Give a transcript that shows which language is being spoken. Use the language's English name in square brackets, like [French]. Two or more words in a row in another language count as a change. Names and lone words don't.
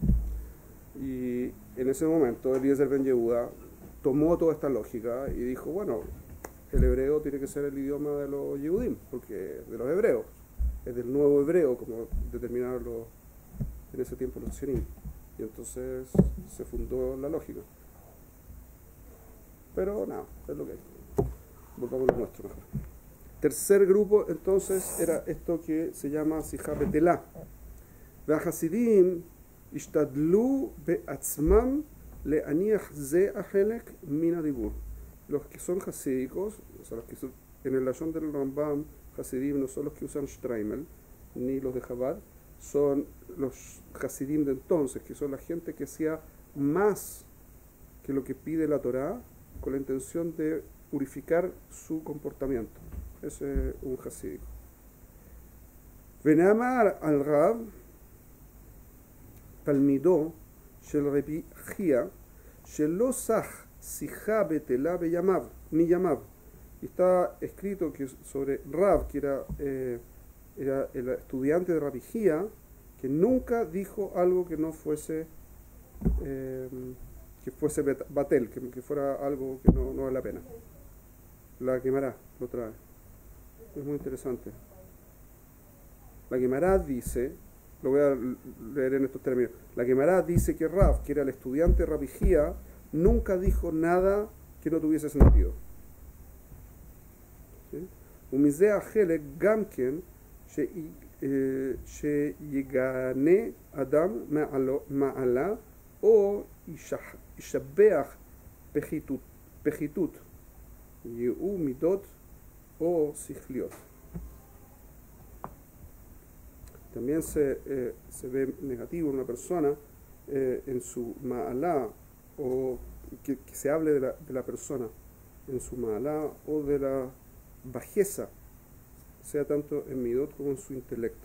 [Spanish] Y en ese momento Eliezer Ben Yehuda tomó toda esta lógica y dijo, bueno, el hebreo tiene que ser el idioma de los Yehudim, porque de los hebreos, es del nuevo hebreo, como determinaron en ese tiempo los sionim. Y entonces se fundó la lógica. Pero nada, es lo que hay. Volvamos a lo nuestro mejor. Tercer grupo, entonces, era esto que se llama [Hebrew] שיחה בטלה. והחסידים השתדלו בעצמם להניח זה החלק מן הדיבור. [Spanish] Los que son hasídicos, o sea, los que en el lashon del Rambam, hasidim no son los que usan Streimel, ni los de Chabad, son los Hasidim de entonces, que son la gente que hacía más que lo que pide la Torá con la intención de purificar su comportamiento. Ese es un Hasídico. [Hebrew] ונאמר על רב תלמידו של רבי חייא שלא שח שיחה בטלה בימיו מימיו. [Spanish] Y está escrito que sobre Rab, que era el estudiante de Rabbi Gia, que nunca dijo algo que no fuese batel, que fuera algo que no vale la pena. La Gemara lo trae. Es muy interesante. La Gemara dice, lo voy a leer en estos términos, la Gemara dice que Rab, que era el estudiante de Rabbi Gia, nunca dijo nada que no tuviese sentido. [Hebrew] ומזה החלק גם כן שיגנה אדם מעלה או ישבח פחיתות יהיו מידות o sijliot. [Spanish] También se ve negativo en una persona en su ma'alá, o que se hable de la persona en su ma'alá o de la bajeza, sea tanto en midot como en su intelecto.